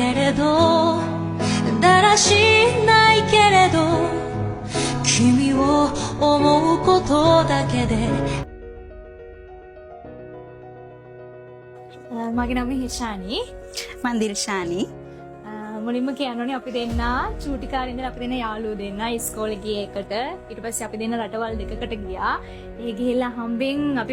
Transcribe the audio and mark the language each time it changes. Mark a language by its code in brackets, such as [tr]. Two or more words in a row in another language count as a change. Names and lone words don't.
[ja] けどだらしないけれど君を思うことだけで [si] මගේ නම හිෂානි මන් දිල්ෂානි මුලින්ම කියන්නෝනේ අපි දෙන්න චූටි කාලේ ඉඳලා අපි දෙන්න යාළුවෝ දෙන්න ඉස්කෝලේ ගිය එකට ඊට පස්සේ අපි දෙන්න රටවල් දෙකකට ගියා ඒ ගිහිල්ලා හම්බෙන් අපි